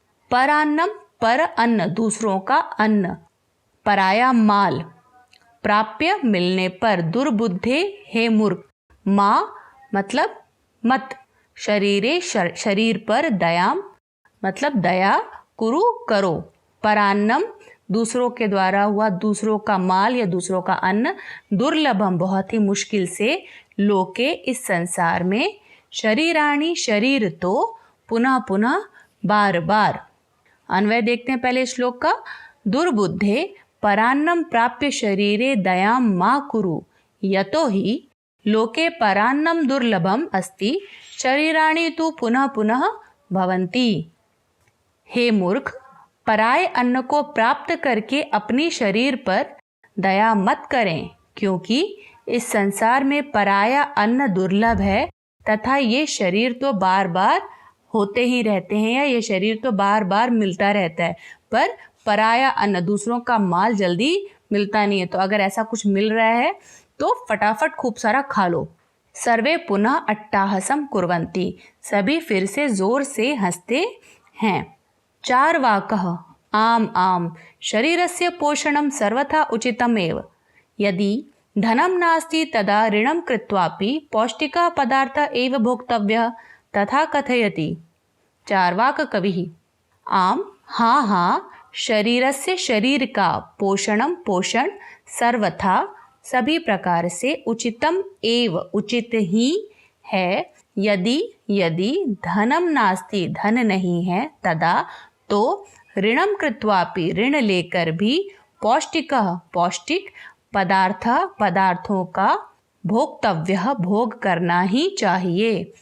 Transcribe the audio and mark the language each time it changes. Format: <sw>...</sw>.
<hi>परान्नम पर अन्न, दूसरों का अन्न, पराया माल, प्राप्य मिलने पर, दुर्बुद्धे हे मूर्ख, माँ मतलब मत, शरीरे शरीर पर, दयाम मतलब दया, कुरु करो, परान्नम दूसरों के द्वारा हुआ दूसरों का माल या दूसरों का अन्न, दुर्लभम बहुत ही मुश्किल से, लोके इस संसार में, शरीराणि शरीर तो, पुनः पुनः बार बार। अन्वय देखते हैं पहले श्लोक का।</hi> <sa>दुर्बुद्धे परान्नम प्राप्य शरीरे दयां मा कुरु यतो हि लोके परान्नम दुर्लभम अस्ति शरीराणि तु पुनः पुनः भवन्ति।</sa> <hi>हे मूर्ख, पराये अन्न को प्राप्त करके अपनी शरीर पर दया मत करें, क्योंकि इस संसार में पराया अन्न दुर्लभ है तथा ये शरीर तो बार बार होते ही रहते हैं, या ये शरीर तो बार बार मिलता रहता है, पर पराया अन्न, दूसरों का माल जल्दी मिलता नहीं है। तो अगर ऐसा कुछ मिल रहा है तो फटाफट खूब सारा खा लो।</hi> <sa>सर्वे पुनः अट्टाहसम कुर्वन्ति,</sa> <hi>सभी फिर से जोर से हंसते हैं।</hi> <sa>चार्वाकः आम आम शरीरस्य पोषणं सर्वथा उचितमेव, यदि धनं नास्ति तदा ऋणं कृत्वापि पौष्टिकः पदार्थः एव भोक्तव्यः तथा कथयति। चार्वाक कविः।</sa> <hi>आम हाँ हाँ, शरीरस्य शरीर का पोषण सर्वथा सभी प्रकार से उचितम एव उचित ही है, यदि धनम नास्ति धन नहीं है, तदा तो ऋणम कृत्वापि ऋण लेकर भी पौष्टिक पदार्थों का भोक्तव्य भोग करना ही चाहिए।</hi>